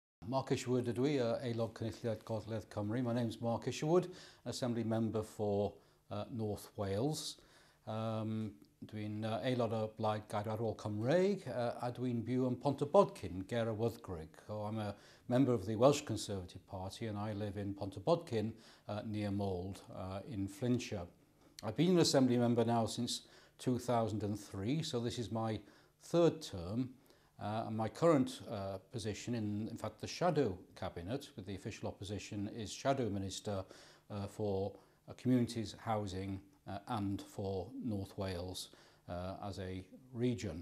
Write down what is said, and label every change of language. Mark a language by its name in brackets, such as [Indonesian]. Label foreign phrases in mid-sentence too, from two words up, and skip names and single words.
[Welsh] Mark Isherwood ydw I, Aelod Cynulliad Gogledd Cymru. [English] My name's Mark Isherwood, Assembly Member for North Wales. [Welsh] Dwi'n aelod o Blaid Gair ar ôl Cymreig a dwi'n byw yn Pontyboddcyn, Ger y Wyddgrug. [English] So I'm a member of the Welsh Conservative Party and I live in Pontyboddcyn near Mold in Flintshire. I've been an Assembly Member now since 2003, so this is my third term. And my current position, in fact the Shadow Cabinet with the official opposition, is Shadow Minister for Communities, Housing and for North Wales as a region.